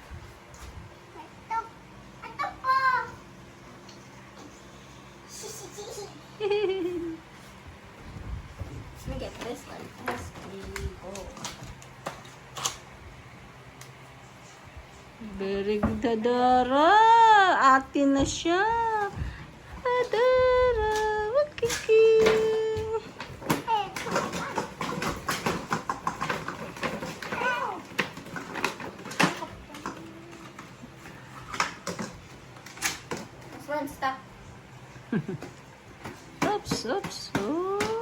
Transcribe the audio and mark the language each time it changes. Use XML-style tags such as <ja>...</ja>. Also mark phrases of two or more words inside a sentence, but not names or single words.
<en>Let me get this one. That's pretty cool. Very good, Adara.</en> <tl>Atin na siya. Adara.</tl> <en>Wakiki. This one's stuck. Oops. Oh.</en>